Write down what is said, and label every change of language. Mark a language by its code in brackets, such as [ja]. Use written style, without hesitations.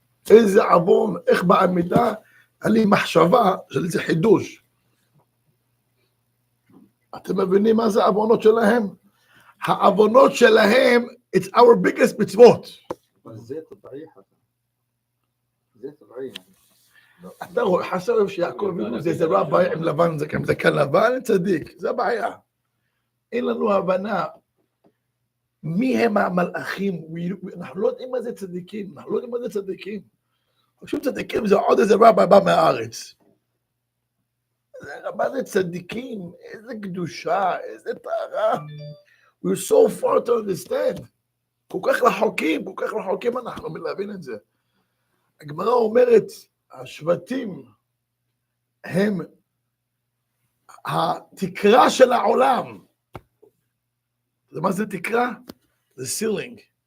[he] איזה עוון, איך בעמידה, היה לי מחשבה של איזה חידוש. אתם מבינים מה זה העוונות שלהם? העוונות שלהם, [en] it's our biggest מצוות. [he] זה טבעי. אתה רואה, חסר שיעקב אבינו זה איזה רבי עם לבן, זה זקן לבן, צדיק, זה הבעיה. אין לנו הבנה מי הם המלאכים, אנחנו לא יודעים מה זה צדיקים, חושבים צדיקים זה עוד איזה רבי בא מהארץ. מה זה צדיקים, איזה קדושה, איזה טהרה. [en] We're so far to understand. [he] כל כך רחוקים אנחנו מלהבין את זה. הגמרא אומרת, השבטים הם התקרה של העולם. מה זה תקרה? זה סילינג.